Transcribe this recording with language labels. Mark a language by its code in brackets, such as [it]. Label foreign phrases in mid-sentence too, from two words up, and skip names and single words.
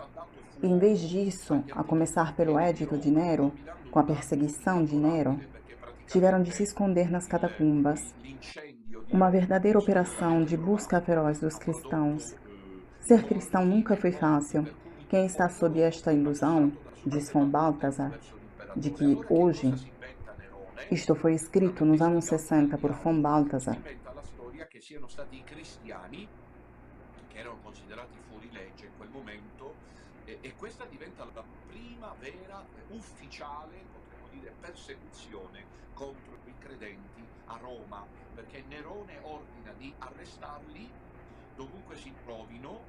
[pt] E em vez disso, a começar pelo Édito de Nero, com a perseguição de Nero, tiveram de se esconder nas catacumbas. Uma verdadeira operação de busca feroz dos cristãos. Ser cristão nunca foi fácil. Quem está sob esta ilusão, diz von Balthasar, de que hoje, isto foi escrito nos anos 60 por von Balthasar, [it] che erano considerati fuori legge in quel momento e questa diventa la prima vera ufficiale, potremmo dire, persecuzione contro i credenti a Roma, perché Nerone ordina di arrestarli dovunque si trovino.